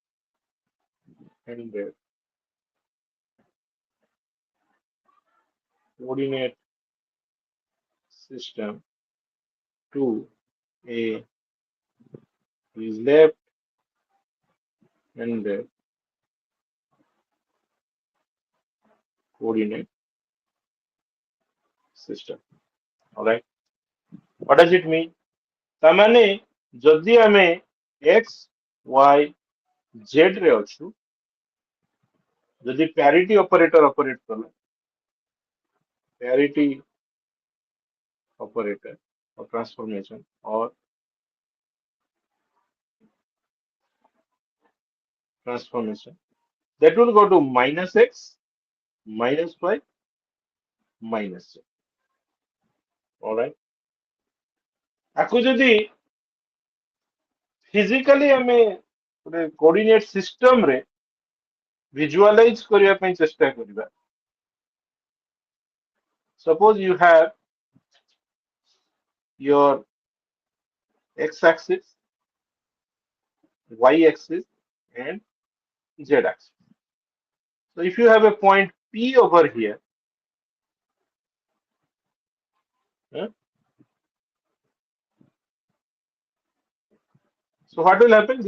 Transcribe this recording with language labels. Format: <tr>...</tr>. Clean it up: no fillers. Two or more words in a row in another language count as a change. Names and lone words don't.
<en>coordinate system to a left-handed coordinate system. All right. What does it mean?</en> <or>ତାମାନେ ଯଦି ଆମେ</or> <en>x, y, z</en> <or>ରେ ଅଛୁ, ଯଦି</or> <en>parity operator operate କଲା, parity operator or transformation or transformation, that will go to minus x, minus y, minus z. All right.</en> <or>ଆକୁ ଯଦି physically ଆମେ ଗୋଟେ</or> <en>coordinate system</en> <or>ରେ visualize କରିବା ପାଇଁ ଚେଷ୍ଟା କରିବା.</or> <en>Suppose you have your x axis, y axis, and z axis. So if you have a point P over here, huh, so what will happen?</en>